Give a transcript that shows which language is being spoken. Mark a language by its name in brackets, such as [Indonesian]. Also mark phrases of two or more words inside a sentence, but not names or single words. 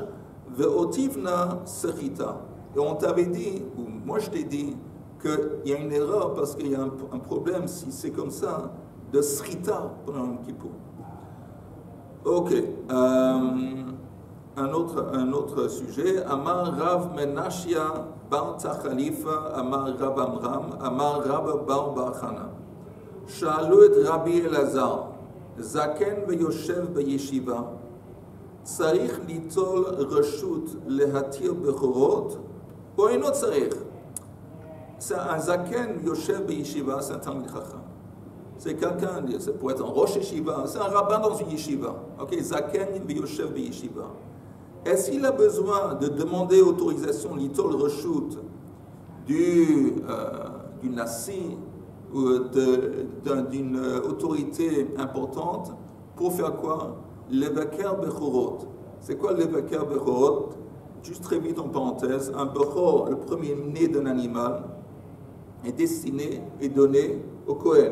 [Hebrew] ואותיבנא סחיטה. [French] Et on t'avait dit, ou moi je t'ai dit, qu'il y a une erreur parce qu'il y a un problème, si c'est comme ça, de srita pendant Yom Kippour. Ok. Un autre sujet. [Aramaic] אמר רב מנשיא בר תחליפא אמר רב עמרם אמר רב בר ברחנה. [Hebrew] שאלו את רבי אלעזר, זקן ויושב בישיבה, צריך ליטול רשות להתיר בכורות, או אינו צריך? Un זקן יושב בישיבה, [French] c'est un [Hebrew] תלמיד חכם. [French] C'est quelqu'un, ça pourrait être un [Hebrew] ראש ישיבה, [French] c'est un rabbin dans une yeshiva. [Hebrew] Ok, זקן יושב בישיבה. [French] Est-ce qu'il a besoin de demander autorisation, [Hebrew] ליטול רשות, [French] du nasi ou d'une autorité importante pour faire quoi? [Hebrew] לבקר בכורות. [French] C'est quoi [Hebrew] לבקר בכורות? [French] Juste très vite en parenthèse, un bechor, le premier né d'un animal, est destiné et donné au Kohen.